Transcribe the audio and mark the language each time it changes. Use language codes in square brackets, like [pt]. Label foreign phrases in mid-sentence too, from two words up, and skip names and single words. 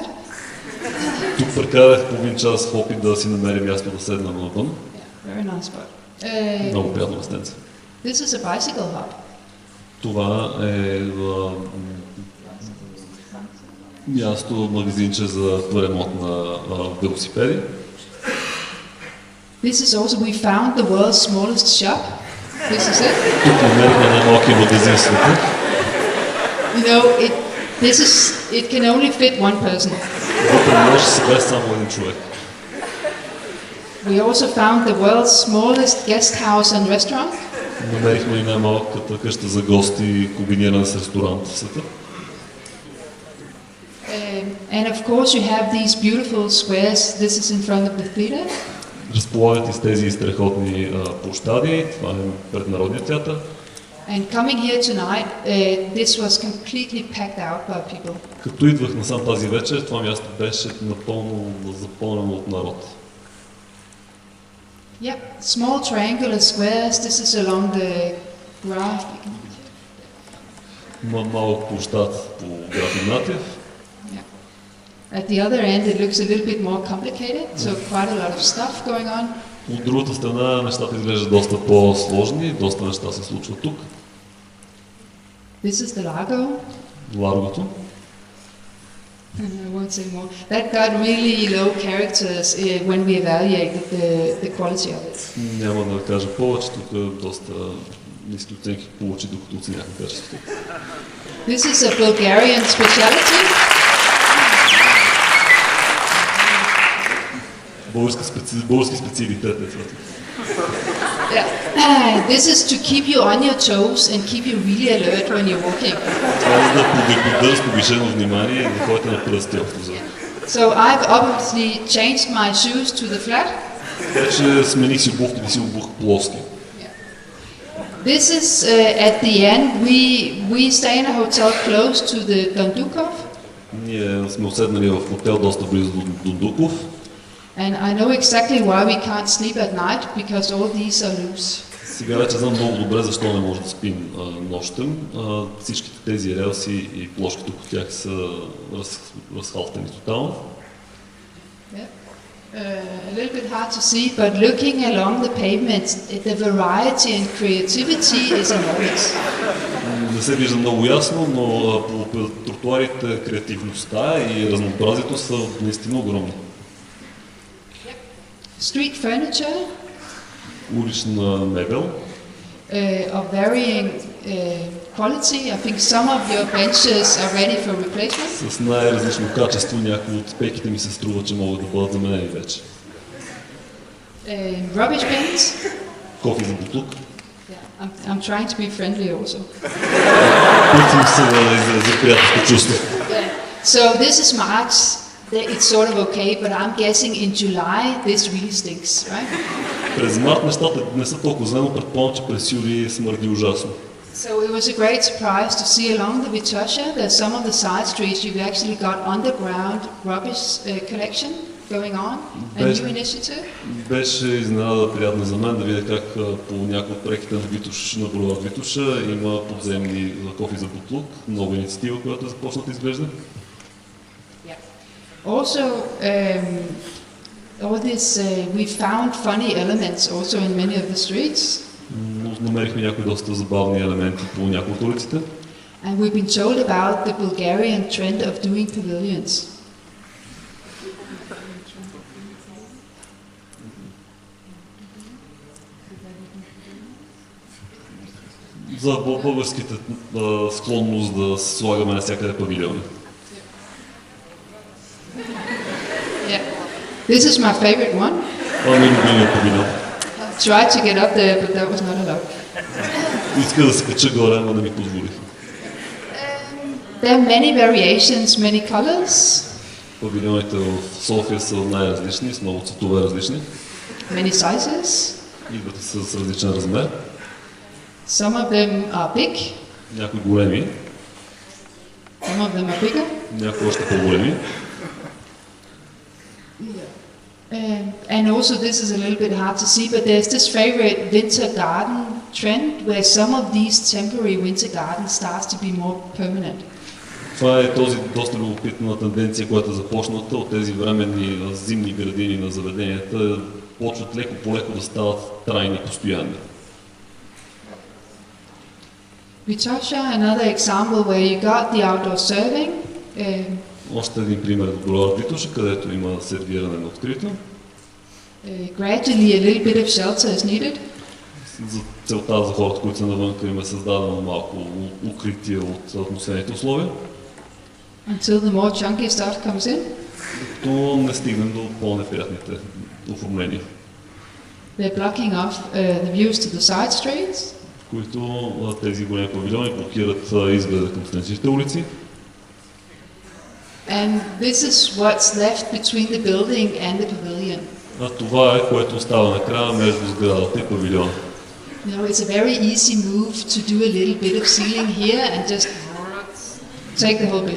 [bg] Тук прекарах половин час в опит да си намеря място да седна навън. [en] Very nice spot. [bg] Много приятно местенце. [en] This is a bicycle hub. [bg] Това е място, магазинче за ремонт на велосипеди. [en] This is also, we found the world's smallest shop. This is it. [bg] Тук намерихме най-малкия магазин в света. [en] You know, it can only fit one person. [bg] Вътре може да се вмести само един човек. [en] We also found the world's smallest guest house and restaurant. [bg] Намерихме и най-малката къща за гости, комбинирана с ресторант в света. [en] And of course you have these beautiful squares. This is in front of the theater. [bg] Разполагат и с тези страхотни площади. Това е пред Народния театър. [en] And coming here tonight, this was completely packed out by people. [bg] Като идвах насам тази вечер, това място беше напълно запълнено от народ. [en] Yep, small triangular squares. This is along the graph. [bg] Малък площад по граф Игнатиев. [en] At the other end, it looks a little bit more complicated, so quite a lot of stuff going on. [bg] От другата страна нещата изглеждат доста по-сложни, доста неща се случват тук. [en] This is the Largo. [bg] Ларгото. [en] I won't say more. That got really low characters when we evaluated the quality of it. [bg] Няма да кажа повече, тук доста ниски оценки получи, докато оценяхме качеството. [en] This is a Bulgarian specialty. [bg] Български специалитет е това. [en] Yeah. This is to keep you on your toes and keep you really alert when you're walking. [bg] Това е да поддържа с повишено внимание и да ходите на пръсти общо. [en] So I've obviously changed my shoes to the flat. [bg] Така че смених си обувките и си обух плоски. [en] This is at the end. We stay in a hotel close to the Dondukov. [bg] Ние сме оседнали в хотел доста близо до Дондуков. [en] And I know exactly why we can't sleep at night, because all these are loose. [bg] Сега вече знам много добре защо не може да спим нощем. Всичките тези релси и площите по тях са разхалтени тотално. [en] Yeah. A little bit hard to see, but looking along the pavements, the variety and creativity is enormous. [bg] Не се вижда много ясно, но по тротуарите креативността и разнообразието са наистина огромни. [en] Street furniture. [bg] Улична мебел. [en] Of varying quality. I think some of your benches are ready for replacement. [bg] С най-различно качество, някои от пейките ми се струва, че могат да бъдат заменени вече. [en] Rubbish bins. [bg] Кофи за буклук. [en] I'm trying to be friendly also. [bg] Опитвам се да изразя приятелско чувство. [en] So this is March. It's sort of okay, but I'm guessing in July this really stinks, right? [bg] През март нещата не са толкова зле, но предполагам, че през юли смърди ужасно. [en] So it was a great surprise to see along the Vitosha that some of the side streets you've actually got underground rubbish collection going on, a new initiative. [bg] Беше изненада приятна за мен да видя как по някои от проектите на булевард Витоша има подземни кофи за буклук, нова инициатива, която е започната изглежда. [en] Also, all this we found funny elements also in many of the streets. [bg] Намерихме някои доста забавни елементи по някои от улиците. [en] And we've been told about the Bulgarian trend of doing pavilions. [bg] За българските склонност да слагаме навсякъде павилиони. [en] Yeah. This is my favorite one. Tried to get up there, but that was not allowed. [bg] Иска да се кача горе, но не ми позволих. [en] There are many variations, many colors. [bg] Павилионите в София са най-различни, с много цветове различни. [en] Many sizes. [bg] Идват с различен размер. [en] Some of them are big. [bg] Някои големи. [en] Some of them are bigger. [bg] Някои още по-големи. [en] And also this is a little bit hard to see, but there's this favorite winter garden trend where some of these temporary winter gardens starts to be more permanent. [bg] Това е този доста любопитна тенденция, която е започната от тези временни зимни градини на заведенията, почват леко по леко да стават трайни, постоянни. [en] Vitosha, another example where you got the outdoor serving. [bg] Още един пример от булевард Витоша, където има сервиране на открито. [en] Gradually a little bit of shelter is needed. [bg] За целта за хората, които са навънка, им е създадено малко укритие от атмосферните условия. [en] Until the more chunky stuff comes in. [bg] Докато не стигнем до по-неприятните оформления. [en] They're blocking off the views to the side streets. [bg] Които тези големи павилиони блокират изгледа към страничните улици. [en] And this is what's left between the building and the pavilion. [bg] А това е, което остава накрая между сградата и павилиона. [en] You know, it's a very easy move to do a little bit of ceiling here and just take the whole bit.